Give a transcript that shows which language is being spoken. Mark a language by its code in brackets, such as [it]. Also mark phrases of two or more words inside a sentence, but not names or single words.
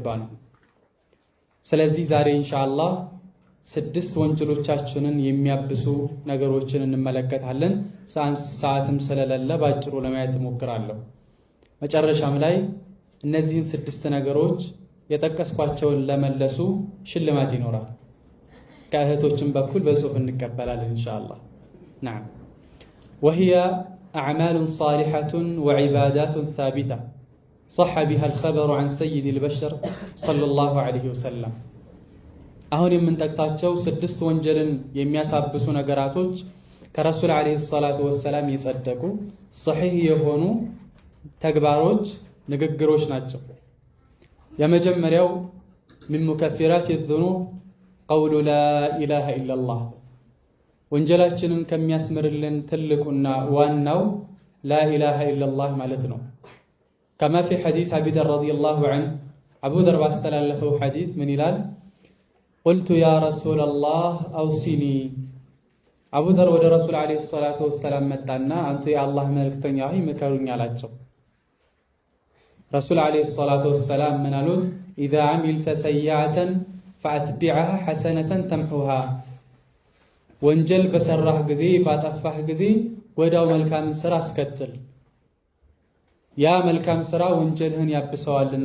[am] ነው። ስለዚህ ዛሬ ኢንሻአላህ 6 ወንጀሎቻችንን የሚያብሱ ነገሮችን እንመለከታለን። ሰዓትም ስለሌለ ባጭሩ ለማየት እሞክራለሁ። መጨረሻም ላይ እነዚህን 6 ነገሮች የጠቀስኳቸውን ለመለሱ ሽልማት ይኖራል። ከእህቶችም በኩል በጽሁፍ እንቀበላለን ኢንሻአላህ። [ar] نعم وهي أعمال صالحة وعبادات ثابتة صح بها الخبر عن سيد البشر صلى الله عليه وسلم. [am] አሁን የምንጠቅሳቸው 6 ወንጀልን የሚያሳብሱ ነገራቶች ከረሱል [ar] عليه الصلاة والسلام [am] የጸደቁ ሶሒህ የሆኑ ተግባሮች፣ ንግግሮች ናቸው። የመጀመሪያው [ar] من مكفرات الذنوب قول لا إله إلا الله [am] ወንጀላችንን ከሚያስምርልን ትልቁና ዋናው [ar] لا إله إلا الله [am] ማለት ነው። [ar] كما في حديث أبي ذر رضي الله عنه [am] አቡ ዘር ባስተላለፈው ሐዲስ ምን ይላል? [ar] قلت يا رسول الله أوصني [am] አቡ ዘር ወደ ረሱል [ar] عليه الصلاة والسلام [am] መጣና አንተ የአላህ መልእክተኛ ሆይ ምከሩኝ አላቸው። ረሱል [ar] عليه الصلاة والسلام [am] ምን አሉት? [ar] إذا عملت سيئة فأتبعها حسنة تمحها። [am] ወንጀል በሰራህ ጊዜ ባጠፋህ ጊዜ ወዳው መልካምን ስራ አስከትል፣ ያ መልካም ስራ ወንጀልህን ያብሰዋልና